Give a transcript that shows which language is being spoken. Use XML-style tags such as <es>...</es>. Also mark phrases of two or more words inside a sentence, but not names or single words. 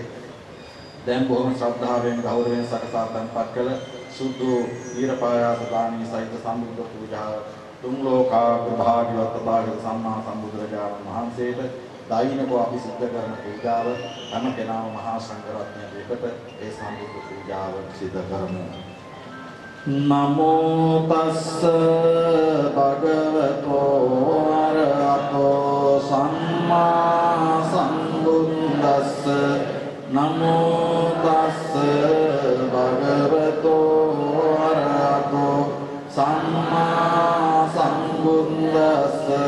<si>දැන් බොහොම ශ්‍රද්ධාවෙන් ගෞරවයෙන් සකසා තන්පත් කළ සුදු ඊරපායාස දානී සහිත සම්බුද්ධ පූජාව තුන් ලෝකාග්‍ර භාග්‍යවත් තථාගත සම්මා සම්බුදුරජාණන් වහන්සේට දෛනිකව අපි සිද්ධ කරන පූජාව හැම කෙනාම මහා සංඝරත්නය දෙකට ඒ සම්බුද්ධ පූජාව සිදු කරමු.</si> <pi>නමෝ තස්ස භගවතෝ අරහතෝ සම්මා සම්බුද්දස්ස නමෝ තස්ස භගවතෝ අරහතෝ සම්මා සම්බුද්දස්ස</pi>